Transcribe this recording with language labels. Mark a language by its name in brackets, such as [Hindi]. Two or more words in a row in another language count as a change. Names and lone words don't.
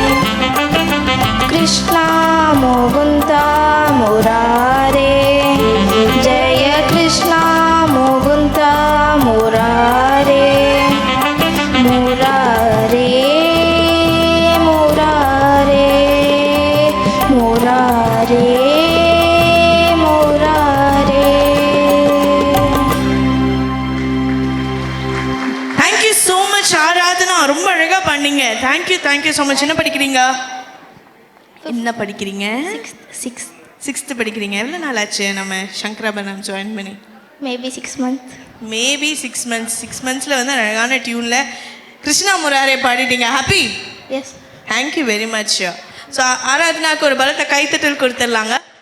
[Sanskrit] कृष्णा मुकुन्दा मुरारे, जय कृष्णा मुकुन्दा मुरारे, मुरारे मुरारे मुरारे मुरारे. [English] thank you so much [Tamil] ஆராதனா, ரொம்ப அழகாக பண்ணீங்க. [English] thank you so much. [Tamil] என்ன படிக்கிறீங்க? என்ன படிக்கிறீங்க? சிக்ஸ்த்து படிக்கிறீங்க. எவ்வளோ நாள் ஆச்சு நம்ம சங்கராபரணம் ஜாயின் பண்ணி? [English] Maybe 6 months. maybe 6 months. [Tamil] 6 monthsல வந்து அழகான டியூனில் கிருஷ்ணா முராரே பாடிட்டீங்க. ஹாப்பி? Yes. [English] thank you very much. [Tamil] ஸோ ஆராதனாவுக்கு ஒரு பலத்த கைத்தட்டல் கொடுத்துடலாங்க.